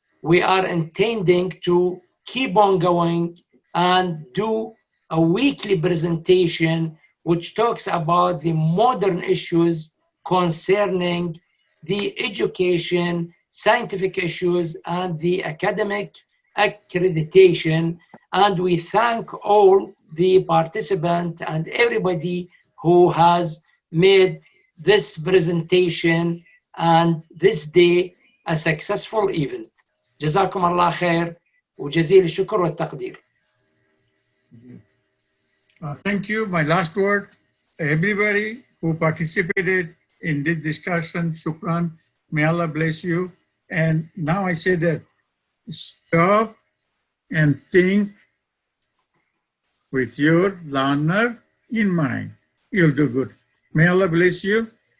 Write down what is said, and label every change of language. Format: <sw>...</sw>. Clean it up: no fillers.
<en>We are intending to keep on going and do a weekly presentation which talks about the modern issues concerning the education, scientific issues, and the academic accreditation. And we thank all the participants and everybody who has made this presentation and this day a successful event.</en> <ar>جزاكم الله خير وجزيل الشكر والتقدير.</ar> <en>Thank you. My last word, everybody who participated in this discussion, shukran, may Allah bless you. And now I say that stop and think with your learner in mind. You'll do good. May Allah bless you.</en>